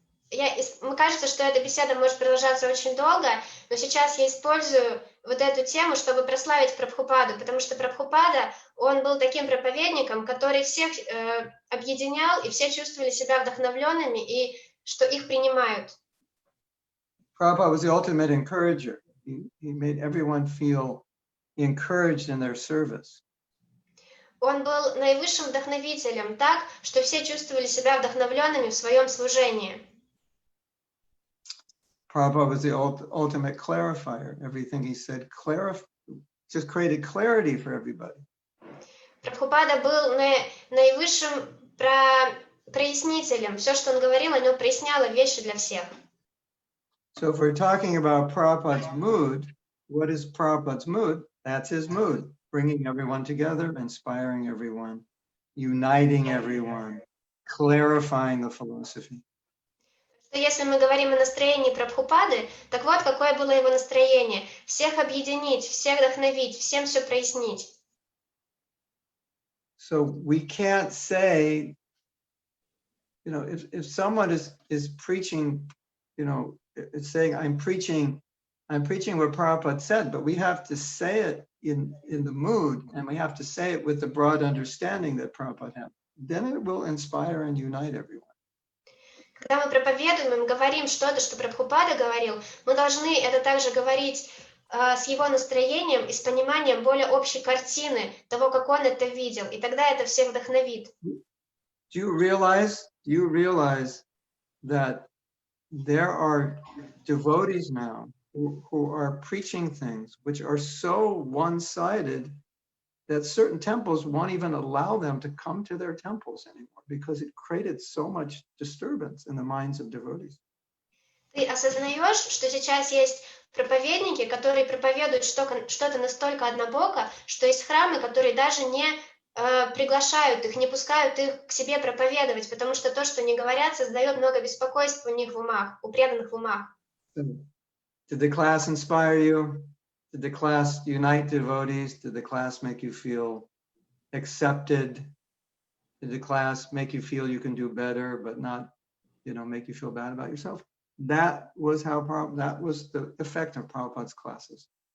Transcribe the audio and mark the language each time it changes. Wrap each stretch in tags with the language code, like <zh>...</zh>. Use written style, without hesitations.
<ru>Мне кажется, что эта беседа может продолжаться очень долго, но сейчас я использую вот эту тему, чтобы прославить Прабхупаду, потому что Прабхупада, он был таким проповедником, который всех объединял, и все чувствовали себя вдохновленными, и что их принимают.</ru> <en>Prabhupada was the ultimate encourager. He made everyone feel encouraged in their service.</en> <ru>Он был наивысшим вдохновителем, так, что все чувствовали себя вдохновленными в своем служении.</ru> <en>Prabhupada was the ultimate clarifier. Everything he said just created clarity for everybody.</en> <ru>Прабхупада был наивысшим прояснителем. Все, что он говорил, оно проясняло вещи для всех.</ru> <en>So if we're talking about Prabhupada's mood, what is Prabhupada's mood? That's his mood. Bringing everyone together, inspiring everyone, uniting everyone, clarifying the philosophy.</en> <ru>Если мы говорим о настроении Прабхупады, так вот, какое было его настроение. Всех объединить, всех вдохновить, всем все прояснить.</ru> <en>So we can't say, if someone is preaching, it's saying, I'm preaching what Prabhupada said, but we have to say it in the mood, and we have to say it with the broad understanding that Prabhupada had. Then it will inspire and unite everyone.</en> <ru>Когда мы проповедуем, мы говорим что-то, что Прабхупада говорил, мы должны это также говорить с его настроением и с пониманием более общей картины того, как он это видел, и тогда это всех вдохновит.</ru> <en>Do you realize that there are devotees now who are preaching things which are so one-sided that certain temples won't even allow them to come to their temples anymore because it created so much disturbance in the minds of devotees.</en> <ru>Ты осознаешь, что сейчас есть проповедники, которые проповедуют что-то настолько однобоко, что есть храмы, которые даже не приглашают их, не пускают их к себе проповедовать, потому что то, что они говорят, создает много беспокойства у них в умах, у преданных в умах.</ru> <en>Did the class inspire you? Did the class unite devotees? Did the class make you feel accepted? Did the class make you feel you can do better, but not, make you feel bad about yourself? That was the effect of Prabhupada's classes.</en>